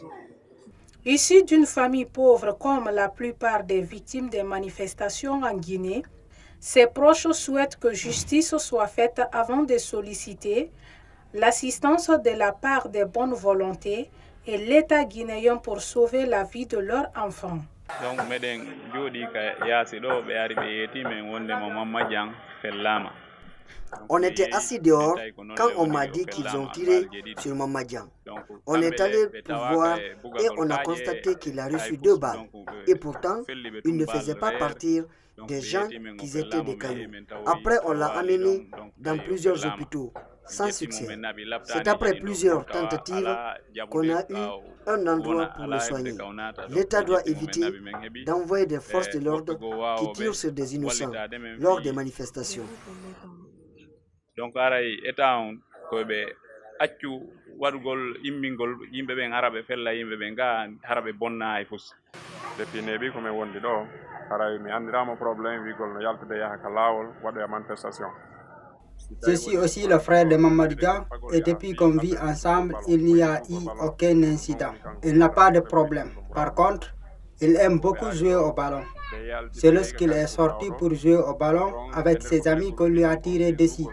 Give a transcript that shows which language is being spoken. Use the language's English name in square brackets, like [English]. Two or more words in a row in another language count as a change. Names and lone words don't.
[French] Issu d'une famille pauvre comme la plupart des victimes des manifestations en Guinée, ses proches souhaitent que justice soit faite avant de solliciter l'assistance de la part des bonnes volontés et l'État guinéen pour sauver la vie de leur enfant. [Fula] Donc meɗen jooɗi ka yaasi ɗo ɓe ari ɓe yeetimen wondemo Mamma Diang fellama. [French] On était assis dehors quand on m'a dit qu'ils ont tiré sur Mamma Diang. On est allé pour voir et on a constaté qu'il a reçu 2 balles. Et pourtant, il ne faisait pas partir des gens qui étaient des cailloux. Après, on l'a amené dans plusieurs hôpitaux, sans succès. C'est après plusieurs tentatives qu'on a eu un endroit pour le soigner. L'État doit éviter d'envoyer des forces de l'ordre qui tirent sur des innocents lors des manifestations. [Fula] Donc aray état on koɓe accu waɗugol immingol yimɓe ɓen ara ɓe fella yimɓe ɓen ga hara ɓe bonna hay fus. Depuis neeɓi komin wondi ɗo haray mi andirama probléme wigol no yaltude yaha ka laawol waɗoya manifestation. [French] Je suis aussi le frère de Mamadou Dia et depuis qu'on vit ensemble, il n'y a eu aucun incident. Il n'a pas de problème. Par contre, il aime beaucoup jouer au ballon. C'est lorsqu'il est sorti pour jouer au ballon avec ses amis qu'on lui a tiré dessus.